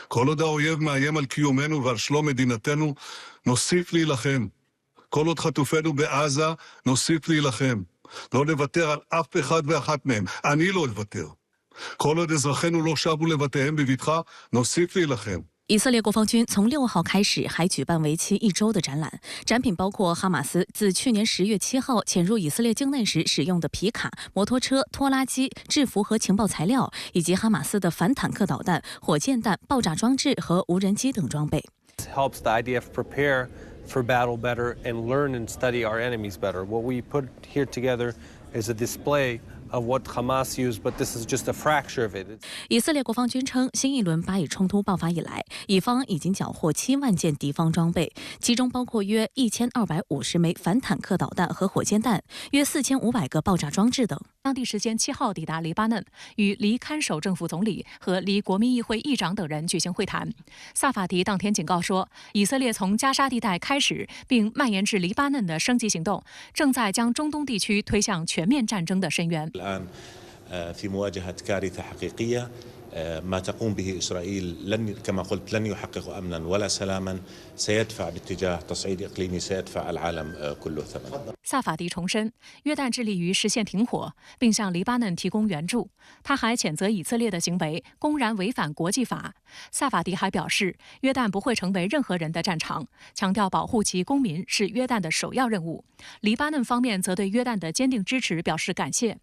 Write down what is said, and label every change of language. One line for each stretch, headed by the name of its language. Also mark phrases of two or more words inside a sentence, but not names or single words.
Hebrew: כל עוד האויב מאיים על קיומנו ועל שלום מדינתנו, נוסיף להילחם. כל עוד חטופינו בעזה, נוסיף להילחם. לא נוותר על אף אחד ואחת מהם. אני לא אוותר. כל עוד אזרחינו לא שבו לבתיהם בבטחה, נוסיף להילחם.
Chinese: 以色列国防军从6号开始还举办为期1周的展览，展品包括哈马斯自去年10月7号潜入以色列境内时使用的皮卡、摩托车、拖拉机、制服和情报材料，以及哈马斯的反坦克导弹、火箭弹、爆炸装置和无人机等装备。
English: It helps the IDF prepare for battle better and learn and study our enemies better. What we put here together is a display of what Hamas used, but this is just a fracture of it.
Chinese: 以色列国防军称，新一轮巴以冲突爆发以来，以方已经缴获7万件敌方装备，其中包括约1250枚反坦克导弹和火箭弹，约4500个爆炸装置等。当地时间7号抵达黎巴嫩，与黎看守政府总理和黎国民议会议长等人举行会谈。萨法迪当天警告说，以色列从加沙地带开始并蔓延至黎巴嫩的升级行动，正在将中东地区推向全面战争的深渊。
Arabic: الآن في مواجهة كارثة حقيقية ما تقوم به إسرائيل كما قلت لن يحقق أمنا ولا سلاما سيدفع باتجاه تصعيد إقليمي سيدفع العالم كله ثمنا.
Chinese: 萨法迪重申，约旦致力于实现停火，并向黎巴嫩提供援助。他还谴责以色列的行为公然违反国际法。萨法迪还表示，约旦不会成为任何人的战场，强调保护其公民是约旦的首要任务。黎巴嫩方面则对约旦的坚定支持表示感谢。